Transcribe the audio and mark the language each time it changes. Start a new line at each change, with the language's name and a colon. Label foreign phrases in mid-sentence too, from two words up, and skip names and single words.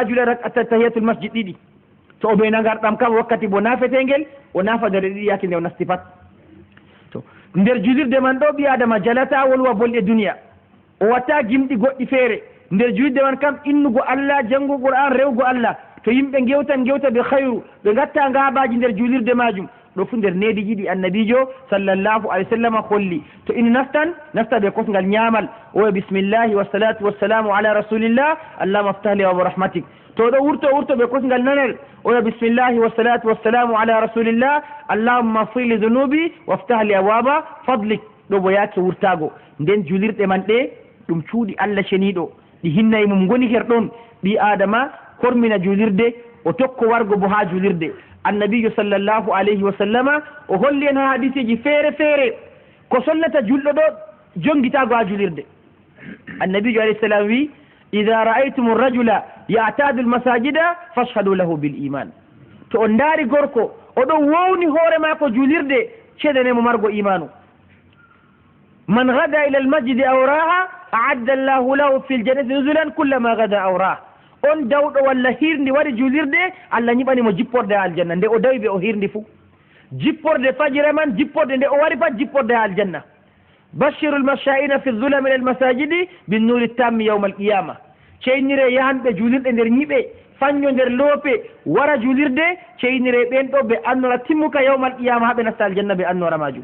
Fula: jula
Arabic: تحية المسجد
Fula: ɗiɗi to o ɓe nagarɗam kam wakkati bo nafetengel o nafa dere ɗiɗi yake nde o nasti pat to nder julirde man ɗo ɓi adama jalata wolwa bolɗe duniya o watta gimɗi goɗɗi feere nder julirde man kam innugo Allah janngo Qur'an rewgo Allah to yimɓe gewta ɓe hayru ɓe gatta ngabaji nder julirde majum ɗo fu nder needi jiɗi annabijo
Arabic: صلى الله عليه وسلم
Fula: holli to ina nasta ɓe kosgal ñaamal oya bisimillahi
Arabic: والصلاة والسلام على رسول الله اللهم افتح لي أبواب رحمتك
Fula: to ɗo wurto ɓe kosgal nanel oya
Arabic: بسم الله والصلاة والسلام على رسول الله اللهم اغفر لي ذنوبي وافتح لي أبواب فضلك
Fula: ɗo bo yaake wurtago nden julirɗe man ɗe ɗum cuuɗi Allah ceniɗo ɗi hinnayi mum goni her ɗon ɓi adama hormina julirde o tokko wargo bo ha julirde annabijo
Arabic: صلى الله عليه وسلم
Fula: o holli en ha hadisiji feere feere ko sollata julɗo ɗo jongitago ha julirde annabijo
Arabic: عليه السلام
Fula: wi
Arabic: إذا رأيتم الرجل يعتاد المساجد فاشهدوا له بالإيمان
Fula: to on daari gorko oɗon wowni hoore mako julirde ceedanemo margo imanu
Arabic: من غدا إلى المسجد أو راح أعد الله له في الجنة نزلا كلما غدا أو راح
Fula: on dawɗo walla hirndi waɗi julirde Allah ñiɓanimo jipporde ha aljanna nde o dawi ɓe o hirndi fuu jipporde fajira man jipporde nde o wari pat jipporde ha aljanna
Arabic: بشر المشائين في الظلم إلى المساجد بالنور التام يوم القيامة
Fula: ceynire yahanɓe julirɗe nder ñiɓe fañño nder loope wara julirde ceynire ɓen ɗo ɓe annora timmuka
Arabic: يوم القيامة
Fula: haɓe nasta aljanna ɓe annora majum.